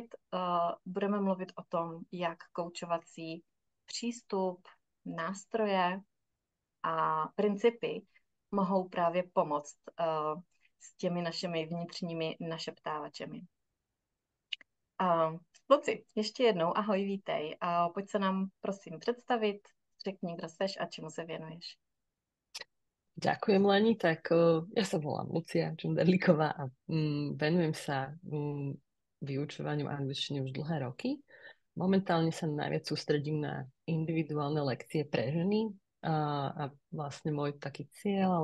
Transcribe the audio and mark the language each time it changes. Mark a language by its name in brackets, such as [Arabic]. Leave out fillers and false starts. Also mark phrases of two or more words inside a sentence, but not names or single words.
[Czech] Budeme mluvit o tom, jak koučovací přístup, nástroje a principy mohou právě pomoct s těmi našimi vnitřními našeptávačemi. Luci, ještě jednou ahoj, vítej. Pojď se nám prosím představit, řekni, kdo seš a čemu se věnuješ. [Slovak] Ďakujem Leni, tak ja sa volám Lucia Čunderlíková a venujem sa vyučovaniu angličtiny už dlhé roky. Momentálne sa najviac sústredím na individuálne lekcie pre ženy a vlastne môj taký cieľ